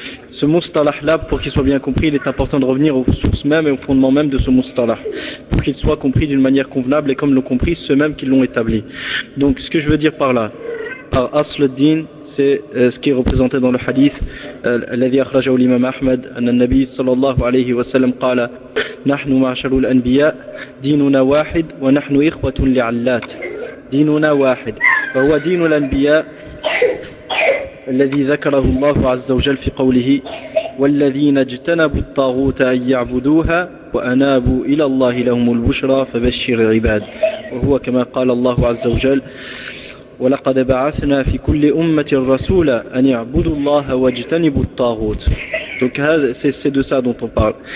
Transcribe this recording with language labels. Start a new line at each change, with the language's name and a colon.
French: Ce mustalah là, pour qu'il soit bien compris, il est important de revenir aux sources même et au fondement même de ce mustalah, pour qu'il soit compris d'une manière convenable et comme l'ont compris ceux-mêmes qui l'ont établi.
Arabic: Donc ce que je veux dire par là, par Asl al-Din, c'est ce qui est représenté dans le hadith الذي أخرجه الإمام أحمد أن النبي صلى الله عليه وسلم قال نحن معشر الأنبياء ديننا واحد ونحن إخوة لعلات ديننا واحد فهو دين الأنبياء الذي ذكره الله عز وجل في قوله والذين اجتنبوا الطاغوت أن يعبدوها وأنابوا إلى الله لهم البشرى فبشر العباد وهو كما قال الله عز وجل ولقد بعثنا في كل أمة رسولا أن يعبدوا الله واجتنبوا الطاغوت.
French: Donc c'est de ça dont on parle.